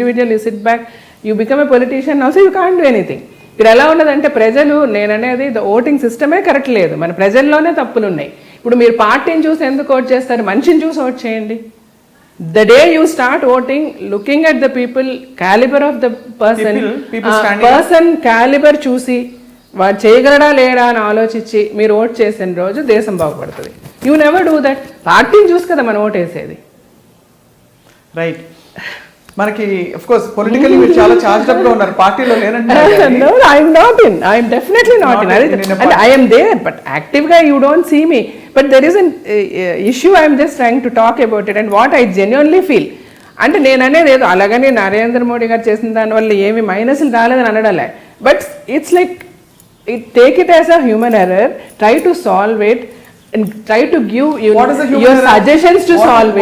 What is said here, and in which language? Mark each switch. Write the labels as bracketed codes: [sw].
[en] Individual you sit back, you become a politician also, you can't do anything. [te] ఇక్కడ ఎలా ఉన్నదంటే ప్రజలు, నేను అనేది ఓటింగ్ సిస్టమే కరెక్ట్ లేదు, మన ప్రజల్లోనే తప్పులు ఉన్నాయి. ఇప్పుడు మీరు పార్టీని చూసి ఎందుకు ఓట్ చేస్తారు? మనిషిని చూసి ఓట్ చేయండి. [en] The day you start voting, looking at the people, caliber of the person caliber చూసి [te] వాడు చేయగలడా లేడా అని ఆలోచించి మీరు ఓట్ చేసిన రోజు దేశం బాగుపడుతుంది. [en] You never do that. [te] పార్టీని చూసి కదా మనం ఓట్ వేసేది. [en] Right. [te] మనకి ఆఫ్ కోర్స్ పొలిటికల్లీ మీరు చాలా చార్జ్డ్ అప్ గా ఉన్నారు, పార్టీలో లేనంటున్నారు. [en] No, I'm not in. I'm definitely not in. And I am there, but actively you don't see me. But there is an issue I'm just trying to talk about it and what I genuinely feel. [te] అంటే నేను అనేది ఏదో అలాగని నరేంద్ర మోడీ గారు చేసిన దానివల్ల ఏమి మైనస్లు రాలేదని అనడలే. [en] But it's like take it as a human error, try to solve it and try to give your suggestions to solve it.